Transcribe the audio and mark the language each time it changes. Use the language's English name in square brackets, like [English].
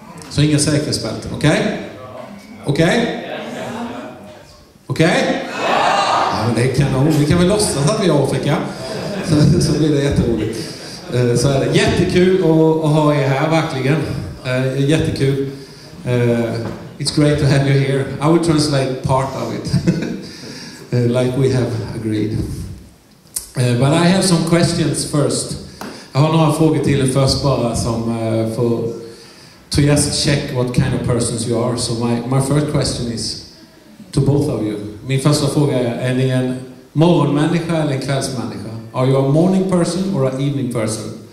[Swedish] Så inga säkerhetsbälten, okej? Okej? Okej? Ja, men det kan nog. Vi kan väl låtsas att vi är i Afrika. Så blir det jätteroligt. Så är det jättekul att ha er här, verkligen. Jättekul. [English] It's great to have you here. I will translate part of it. Like we have agreed. But I have some questions first. [Swedish] Jag har några frågor till er först bara som får [English] to just check what kind of persons you are. So my first question is to both of you. [Swedish] Min första fråga är ni en morgonmänniska eller en kvällsmänniska? [English] Are you a morning person or an evening person?